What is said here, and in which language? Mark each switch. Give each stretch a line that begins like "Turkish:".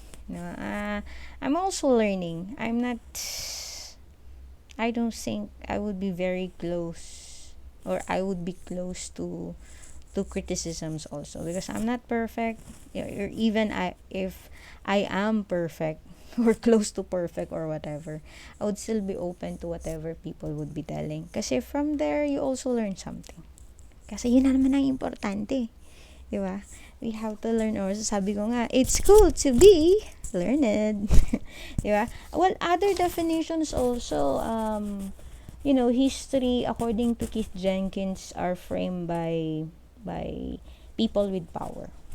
English: No, I'm also learning. I don't think I would be very close, or I would be close to criticisms also, because I'm not perfect, or even if I am perfect or close to perfect or whatever, I would still be open to whatever people would be telling.
Filipino: Kasi
English: from there, you also learn something.
Filipino: Kasi yun na naman ang importante.
English: Di ba? We have to learn also.
Filipino: Sabi ko nga,
English: it's cool to be learned. Di ba? Well, other definitions also, history, according to Keith Jenkins, are framed by people with power.